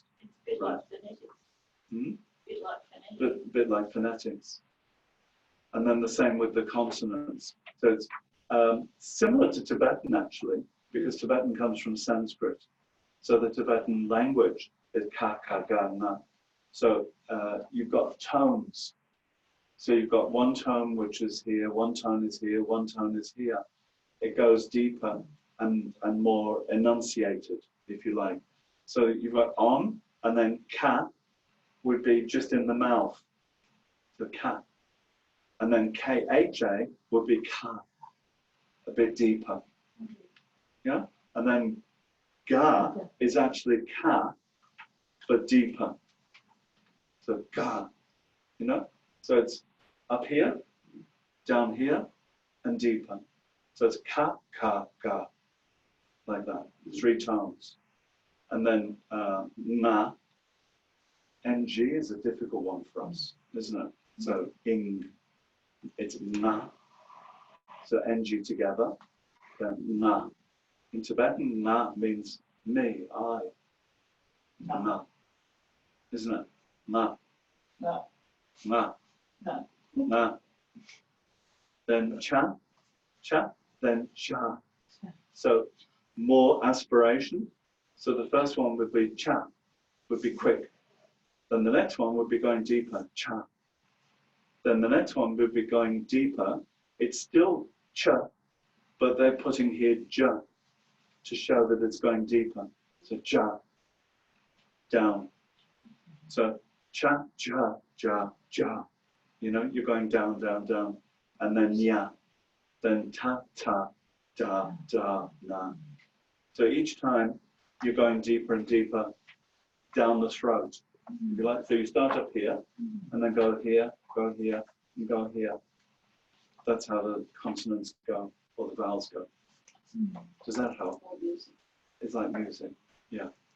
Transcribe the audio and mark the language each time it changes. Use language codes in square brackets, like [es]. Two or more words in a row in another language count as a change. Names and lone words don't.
[en] It's a bit Right. like phonetics. Hmm? Bit like phonetics. Bit like phonetics. And then the same with the consonants. So it's similar to Tibetan, actually, because Tibetan comes from Sanskrit. So the Tibetan language is ka, ka, ga, na. So you've got tones. So you've got one tone which is here, one tone is here, one tone is here. It goes deeper and more enunciated, if you like. So you've got on, and then ka would be just in the mouth. So ka. And then K-H-A would be ka, a bit deeper. Yeah? And then ga is actually ka, but deeper. So ga, you know? So it's up here, down here, and deeper. So it's ka, ka, ga, like that, 3 tones. And then na, ng is a difficult one for us, isn't it? So ing, it's na. So ng together, then na. In Tibetan, na means me, I. Na. Isn't it? Na. No. Na. No. Na. Then cha, then sha. So more aspiration. So the first one would be cha, would be quick. Then the next one would be going deeper, cha. Then the next one would be going deeper. It's still cha, but they're putting here ja to show that it's going deeper. So ja, down. So cha, ja, ja, ja. You know, you're going down, down, down. And then ya, then ta, ta, da, da, na. So each time you're going deeper and deeper down the throat. If you like, so you start up here and then go here, and go here. That's how the consonants go, or the vowels go. Does that help? It's like music, yeah.